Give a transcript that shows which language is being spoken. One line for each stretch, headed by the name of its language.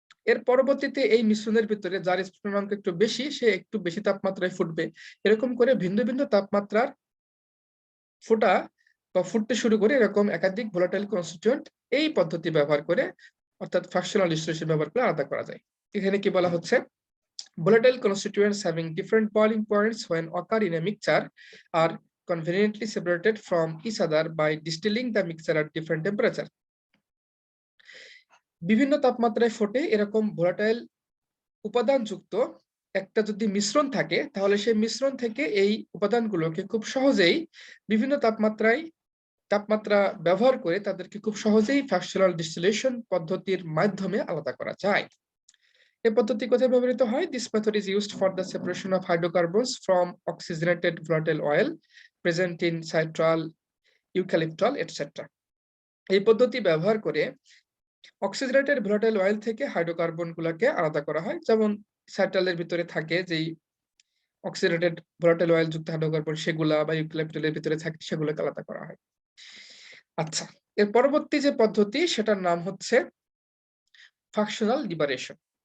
Bangla: এর পরবর্তীতে এই মিশ্রণের ভিতরে যার স্ফুটনাঙ্ক একটু বেশি, সে একটু বেশি তাপমাত্রায় ফুটবে। এরকম করে ভিন্ন ভিন্ন তাপমাত্রার ফোটা বা ফুটতে শুরু করে এরকম একাধিক ভোলাটাইল কনস্টিটিউয়েন্ট এই পদ্ধতি ব্যবহার করে অর্থাৎ ফ্র্যাকশনাল ডিস্টিলেশন ব্যবহার করে আলাদা করা যায়। এখানে কি বলা হচ্ছে?
English: Volatile constituents having different boiling points when occur in a mixture are conveniently separated from each other by distilling the mixture at different temperature.
Bangla: বিভিন্ন তাপমাত্রায় ফোটে এরকম ভোলাটাইল উপাদান যুক্ত একটা যদি মিশ্রণ থাকে, তাহলে সেই মিশ্রণ থেকে এই উপাদানগুলোকে খুব সহজেই বিভিন্ন তাপমাত্রা ব্যবহার করে তাদেরকে খুব সহজেই ফ্র্যাকশনাল ডিস্টিলেশন পদ্ধতির মাধ্যমে আলাদা করা যায়। এই পদ্ধতি কোথায় ব্যবহৃত হয়?
English: This method is used for the separation of hydrocarbons from oxygenated volatile oil present in citral, eucalyptol, etc.
Bangla: এই পদ্ধতি ব্যবহার করে অক্সিজেনেটেড ভোলাটাইল অয়েল থেকে হাইড্রোকার্বন গুলাকে আলাদা করা হয়। যেমন সাইট্রালের ভিতরে থাকে যেই অক্সিডেটেড ভোলাটাইল অয়েল যুক্ত হাইড্রোকার্বন, সেগুলা বা ইউক্যালিপটলের ভিতরে থাকে, সেগুলোকে আলাদা করা হয়। আচ্ছা, এর পরবর্তী যে পদ্ধতি সেটার নাম হচ্ছে ফ্র্যাকশনাল লিবারেশন।